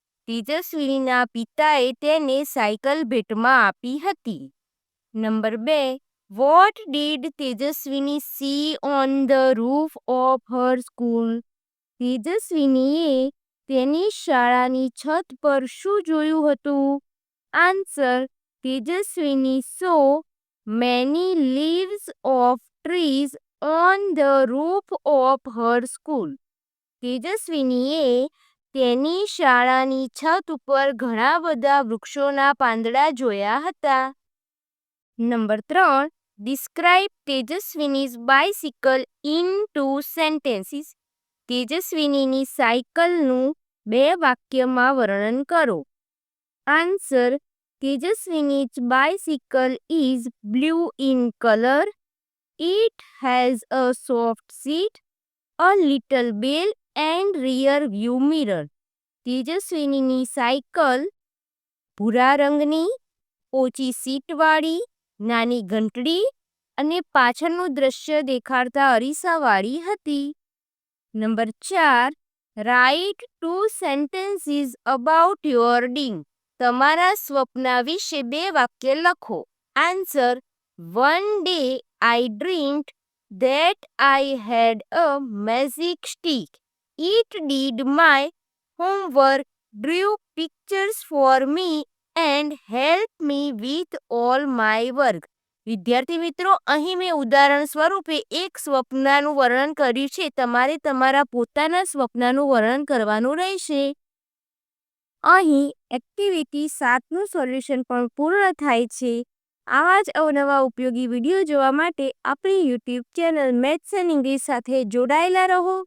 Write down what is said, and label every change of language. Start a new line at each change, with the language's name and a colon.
Gujarati: તેજસ્વીનીના પિતાએ તેને સાયકલ ભેટમાં આપી હતી.
English: Number 2, what did Tejaswini see on the roof of her school.
Gujarati: તેજસ્વીનીએ તેની શાળાની છત પર શું જોયું હતું?
English: Answer. Tejaswini saw many leaves of trees on the roof of her school.
Gujarati: તેજસ્વીનીએ તેની શાળાની છત ઉપર ઘણા બધા વૃક્ષોના પાંદડા જોયા હતા. Number 3.
English: Describe Tejaswini's bicycle in 2 sentences.
Gujarati: તેજસ્વીનીની સાયકલનું 2 વાક્યમાં વર્ણન કરો.
English: Answer. Tejaswini's bicycle is blue in color. It has a soft seat, a little bell and rear view mirror.
Gujarati: તેજસ્વીનીની cycle ભૂરા રંગની, ઓછી સીટવાળી, નાની ઘંટડી અને પાછળનું દૃશ્ય દેખાડતા અરીસાવાળી હતી. Number 4.
English: Write 2 sentences about your dream.
Gujarati: તમારા સ્વપ્ના વિશે 2 વાક્ય લખો.
English: Answer. One day I dreamed that I had a magic stick. It did my homework, drew pictures for me and helped me with all my work.
Gujarati: વિદ્યાર્થી મિત્રો, અહીં મેં ઉદાહરણ સ્વરૂપે એક સ્વપ્નાનું વર્ણન કર્યું છે. તમારે તમારા પોતાના સ્વપ્નાનું વર્ણન કરવાનું રહેશે. અહીં એક્ટિવિટી 7નું સોલ્યુશન પણ પૂર્ણ થાય છે. આવા જ અવનવા ઉપયોગી વિડીયો જોવા માટે આપણી YouTube channel maths and English સાથે જોડાયેલા રહો.